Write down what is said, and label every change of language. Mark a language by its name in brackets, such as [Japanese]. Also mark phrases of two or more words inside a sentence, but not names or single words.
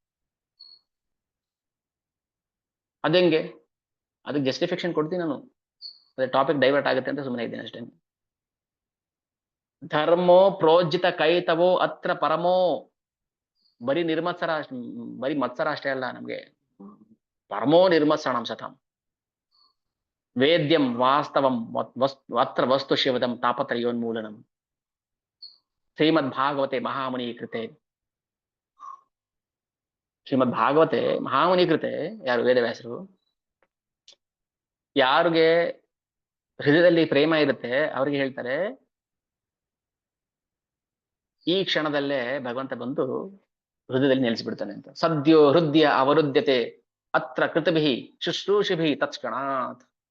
[Kannada] ಅದೆಂಗೆ? ಅದಕ್ಕೆ ಜಸ್ಟಿಫಿಕೇಶನ್ ಕೊಡ್ತೀನಿ ನಾನು, ಅದೇ [English] topic divert [Kannada] ಆಗುತ್ತೆ ಅಂತ ಸುಮ್ಮನೆ ಇದ್ದೀನಿ ಅಷ್ಟೇ. [Sanskrit] ಧರ್ಮೋ ಪ್ರೋಜ್ಜಿತ ಕೈತವೋ ಅತ್ರ ಪರಮೋ, [Kannada] ಬರೀ ಬರೀ ಮತ್ಸರ ಅಷ್ಟೇ ಅಲ್ಲ ನಮ್ಗೆ, [Sanskrit] ಪರಮೋ ನಿರ್ಮತ್ಸರಣಂ ಸತಾಂ. ವೇದ್ಯಂ ವಾಸ್ತವಂ ಅತ್ರ ವಸ್ತು ಶಿವದಂ ತಾಪತ್ರಯೋನ್ಮೂಲನಂ. ಶ್ರೀಮದ್ ಭಾಗವತೆ ಮಹಾಮುನಿ ಕೃತೆ. ಶ್ರೀಮದ್ ಭಾಗವತೆ ಮಹಾಮುನಿ ಕೃತೆ [Kannada] ಯಾರು? ವೇದವ್ಯಾಸರು. ಯಾರಿಗೆ ಹೃದಯದಲ್ಲಿ ಪ್ರೇಮ ಇರುತ್ತೆ ಅವ್ರಿಗೆ ಹೇಳ್ತಾರೆ, ಈ ಕ್ಷಣದಲ್ಲೇ ಭಗವಂತ ಬಂದು ಹೃದಯದಲ್ಲಿ ನೆಲೆಸಿಬಿಡ್ತಾನೆ ಅಂತ. [Sanskrit] ಸದ್ಯೋ ಹೃದಯ ಅವರುದ್ಯತೆ ಅತ್ರ ಕೃತಭಿ ಶುಶ್ರೂಷಿಭಿ ತತ್ಕ್ಷಣಾತ್.